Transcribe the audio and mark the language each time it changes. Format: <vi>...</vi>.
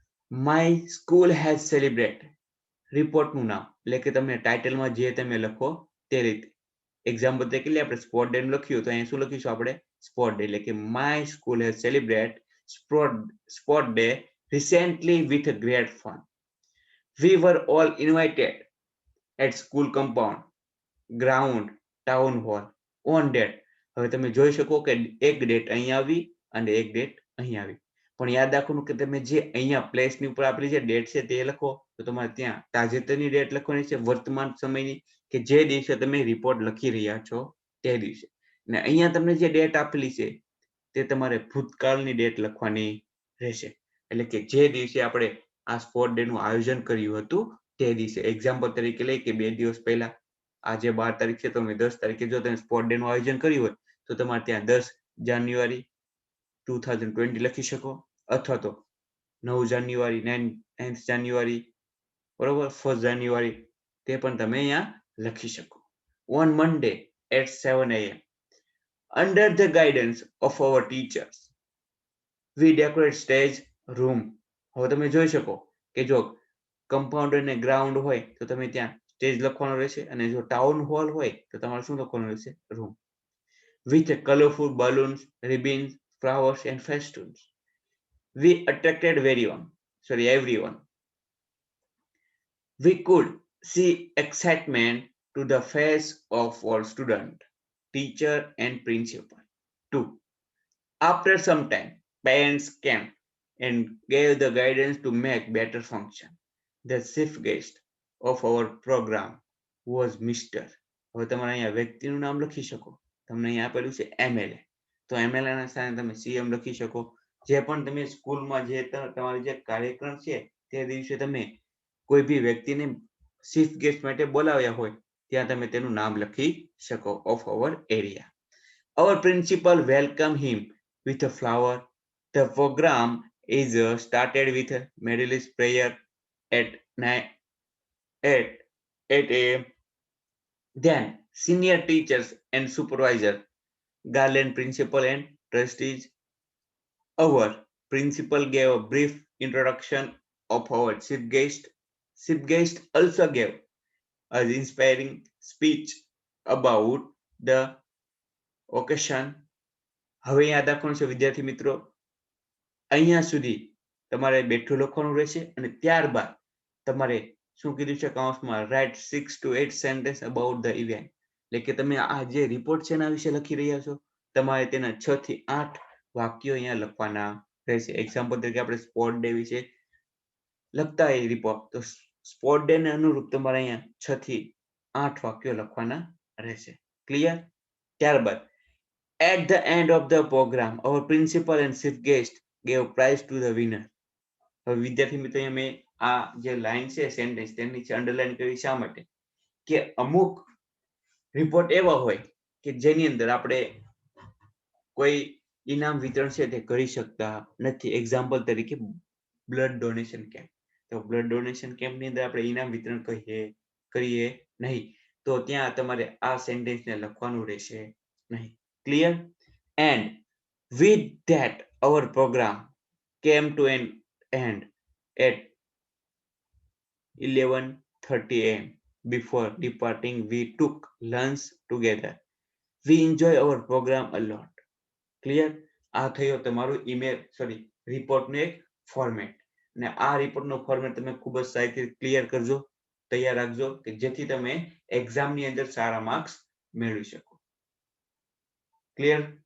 <en>my school has celebrate,</en> <gu>રિપોર્ટનું નામ એટલે કે તમે ટાઇટલમાં જે તમે લખો તે રીતે. એક્ઝામ્પલ તરીકે આપણે સ્પોર્ટ ડે લખ્યું તો અહીંયા શું લખીશું? આપણે સ્પોર્ટ ડે એટલે કે</gu> <en>My school has celebrate sport day recently with a great fun. We were all invited at school compound, ground, town hall on date.</en> <gu>હવે તમે જોઈ શકો કે એક ડેટ અહીંયા આવી અને એક ડેટ અહીંયા આવી, પણ યાદ રાખવાનું કે તમે જે અહીંયા પ્લેસની ઉપર આપેલી જે ડેટ છે તે લખો તો તમારે ત્યાં તાજેતરની ડેટ લખવાની છે, વર્તમાન સમયની, કે જે દિવસે તમે રિપોર્ટ લખી રહ્યા છો તે દિવસે. અને અહીંયા તમને જે ડેટ આપેલી છે તે તમારે ભૂતકાળની ડેટ લખવાની રહેશે. એટલે કે જે દિવસે આપણે આ સ્પોર્ટ ડે નું આયોજન કર્યું હતું તે દિવસે. એક્ઝામ્પલ તરીકે લઈ કે 2 દિવસ પહેલા આજે 12 તારીખ છે તો 10 તારીખે જો તમે સ્પોર્ટ ડે નું આયોજન કર્યું હોય તો તમારે ત્યાં 10 જાન્યુઆરી 2020 લખી શકો, અથવા તો 9 જાન્યુઆરી 9th જાન્યુઆરી, બરોબર, 1st જાન્યુઆરી તે પણ તમે અહીંયા લખી શકો.</gu> <en>On Monday at 7 AM, under the guidance of our teachers, we decorate stage room.</en> <gu>હવે તમે જોઈ શકો કે જો કમ્પાઉન્ડ અને ગ્રાઉન્ડ હોય તો તમે ત્યાં સ્ટેજ લખવાનું રહેશે, અને જો ટાઉન હોલ હોય તો તમારે શું લખવાનું રહેશે? Room.</gu> <en>With colorful balloons, ribbons, flowers and festoons, we attracted everyone. We could see excitement to the face of all student, teacher and principal too. After some time, parents came and gave the guidance to make better function. The chief guest of our program was Mr.</en> <gu>હવે તમારે અહીંયા વ્યક્તિનું નામ લખી શકો. તમને અહીંયા આપેલું છે MLA, તો MLA ના સ્થાને તમે CM લખી શકો. જે પણ તમે સ્કૂલમાં જે તમારો જે કાર્યક્રમ છે તે દિવસે તમે કોઈ બી વ્યક્તિને ચીફ ગેસ્ટ માટે બોલાવ્યા હોય ત્યાં તમે તેનું નામ લખી શકો.</gu> <en>Of our area. Our principal welcomed him with a flower. The program is started with a medalist prayer at 8 AM. Then senior teachers and supervisor, Garland principal and trustees. Our principal gave a brief introduction of our chief guest. Chief guest also gave an inspiring speech about the occasion.</en> <gu>હવે યાદ રાખવાનું છે વિદ્યાર્થી મિત્રો, અહીંયા સુધી તમારે બેઠું લખવાનું રહેશે અને ત્યારબાદ તમારે શું કીધું છે કૌંસમાં</gu> <en>write 6 to 8 sentence about the event,</en> <gu>એટલે કે તમે આ જે રિપોર્ટ છે એના વિશે લખી રહ્યા છો, તમારે તેના 6 થી 8 વાક્યો અહીંયા લખવાના રહેશે. એક્ઝામ્પલ તરીકે આપણે સ્પોર્ટ ડે વિશે લખતા હોય રિપોર્ટ, તો સ્પોર્ટ ડે ને અનુરૂપ તમારે અહીંયા 6 થી 8 વાક્યો લખવાના રહેશે. ક્લિયર?</gu> <en>ત્યારબાદ at the end of the program our principal and chief guest gave prize to the winner.</en> <gu>હવે વિદ્યાર્થી મિત્રો અહીંયા મેં આ જે લાઈન છે સેન્ટેન્સ તેની નીચે અંડરલાઈન કરી શા માટે કે અમુક રિપોર્ટ એવા હોય કે જેની અંદર આપણે કોઈ ઇનામ વિતરણ છે તે કરી શકતા નથી. એક્ઝામ્પલ તરીકે બ્લડ ડોનેશન કેમ્પ, તો બ્લડ ડોનેશન કેમ્પની અંદર આપણે ઇનામ વિતરણ કરીએ નહીં, તો ત્યાં તમારે આ સેન્ટેન્સને લખવાનું રહેશે નહીં.</gu> <en>Clear? And with that our program came to an end at 11:30 am. Before departing we took lunch together. We enjoy our program a lot. Clear?</en> <gu>આ થયો તમારું રિપોર્ટનું એક ફોર્મેટ, અને આ રિપોર્ટનું ફોર્મેટ તમે ખૂબ જ સારી ક્લિયર કરજો, તૈયાર રાખજો કે જેથી તમે એક્ઝામની અંદર સારા માર્ક્સ મેળવી શકો. ક્લિયર?</gu>